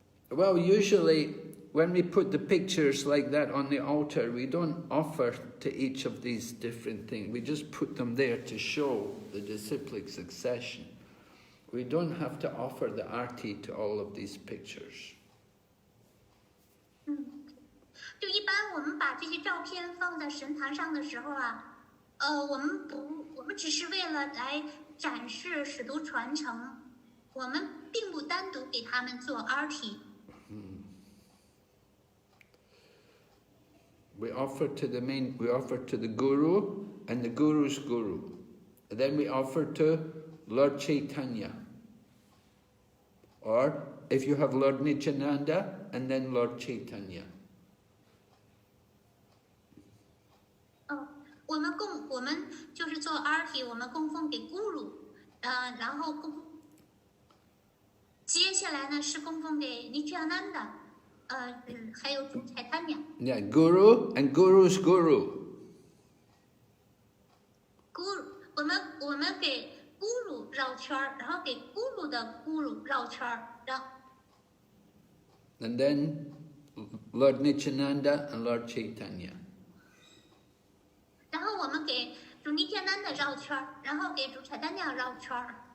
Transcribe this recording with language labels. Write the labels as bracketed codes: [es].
[en] Well, usually when we put the pictures like that on the altar, we don't offer to each of these different things. We just put them there to show the disciplic succession. We don't have to offer the arti to all of these pictures. [zh] 就一般我们把这些照片放在神坛上的时候啊，我们只是为了来展示使徒传承，我们并不单独给他们做 arti。 [en] We offer to the Guru and the Guru's Guru. And then we offer to Lord Chaitanya. Or if you have Lord Nityananda and then Lord Chaitanya. [zh] 我们就是做 arti， 我们供奉给 Guru， 然后接下来呢是供奉给 Nityananda， 还有主 Chaitanya。 [en] Yeah, Guru and Guru's Guru. [zh] Guru， 我们给 Guru 绕圈，然后给 Guru 的 Guru 绕圈，然后 [en] And then Lord Nityananda and Lord Chaitanya. [zh] 然后我们给主 Nityananda 绕圈，然后给主 Chaitanya 绕圈。